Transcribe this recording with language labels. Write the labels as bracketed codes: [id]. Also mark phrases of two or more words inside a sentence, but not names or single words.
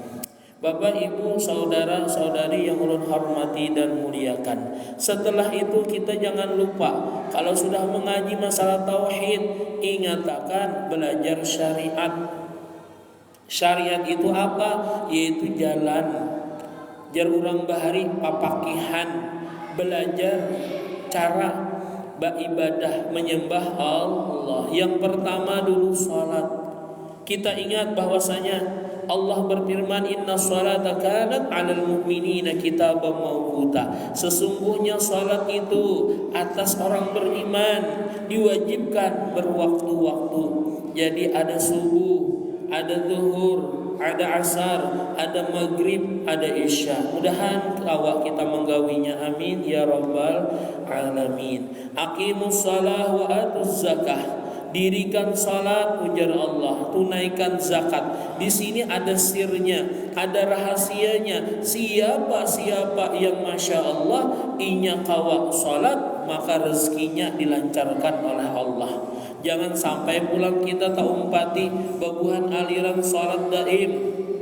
[id] Bapak, Ibu, saudara, saudari yang ulun hormati dan muliakan. Setelah itu kita jangan lupa, kalau sudah mengaji masalah tauhid, ingatkan belajar syariat. Syariat itu apa? Yaitu jalan. [bjn] Jar urang bahari papakihan, [id] belajar cara beribadah menyembah Allah. Yang pertama dulu salat. Kita ingat bahwasanya Allah berfirman, [ar] إن الصلاة كانت على المؤمنين كتابا موقوتا. [id] Sesungguhnya salat itu atas orang beriman diwajibkan berwaktu-waktu. Jadi ada subuh, ada zuhur, ada asar, ada maghrib, ada isya. [bjn] Mudahan awak kita menggawinya, [ar] آمين يا رب العالمين. أقيموا الصلاة وآتوا الزكاة. [id] Dirikan salat, ujar Allah, tunaikan zakat. Di sini ada sirnya, ada rahasianya. Siapa yang [ar] ما شاء الله [bjn] inya kawa [id] salat, maka rezekinya dilancarkan oleh Allah. [bjn] Jangan sampai pulang kita tak umpati babuhan aliran salat daim.